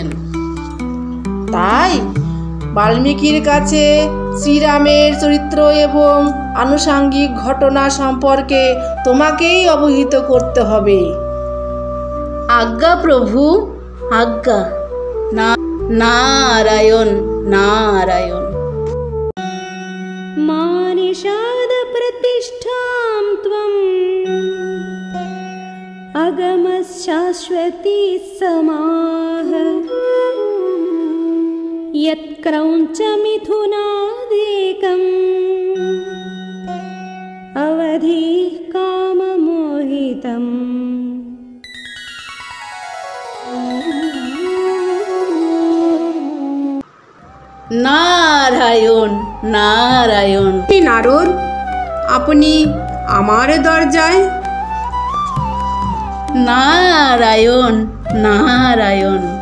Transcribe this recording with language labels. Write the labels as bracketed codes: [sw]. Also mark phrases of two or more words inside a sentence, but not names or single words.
[bn] তাই বাল্মীকির কাছে শ্রীরামের চরিত্র এবং আনুষঙ্গিক ঘটনা সম্পর্কে তোমাকেই অবহিত করতে হবে। আজ্ঞা প্রভু, আজ্ঞা। নারায়ণ নারায়ণ। [sa] मानिषाद प्रतिष्ठां त्वम् अगमशाश्वती समाह यत्क्रौञ्च मिथुनादेकम् अवधिः काममोहितम्। [bn] নারায়ণ নারায়ণ। নারদ, আপনি আমার দরজায়? নারায়ণ নারায়ণ।